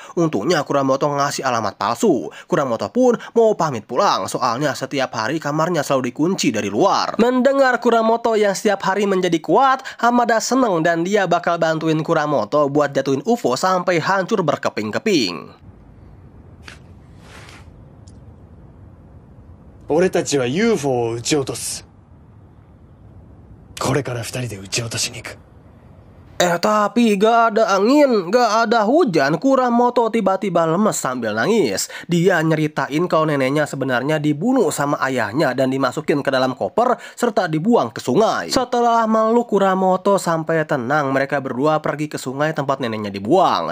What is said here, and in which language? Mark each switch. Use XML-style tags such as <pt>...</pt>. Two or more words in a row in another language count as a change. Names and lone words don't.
<id>Untungnya Kuramoto ngasih alamat palsu. Kuramoto pun mau pamit pulang, soalnya setiap hari kamarnya selalu dikunci dari luar. Mendengar Kuramoto yang setiap hari menjadi kuat, Hamada seneng dan dia bakal bantuin Kuramoto buat jatuhin UFO sampai hancur berkeping-keping.</id> <ja>俺たちは UFO を撃ち落とす。これから二人で撃ち落としに行く。</ja> <id>Tapi gak ada angin, gak ada hujan. Kuramoto tiba-tiba lemes sambil nangis. Dia nyeritain kalau neneknya sebenarnya dibunuh sama ayahnya dan dimasukin ke dalam koper serta dibuang ke sungai. Setelah meluk Kuramoto sampai tenang, mereka berdua pergi ke sungai tempat neneknya dibuang.</id>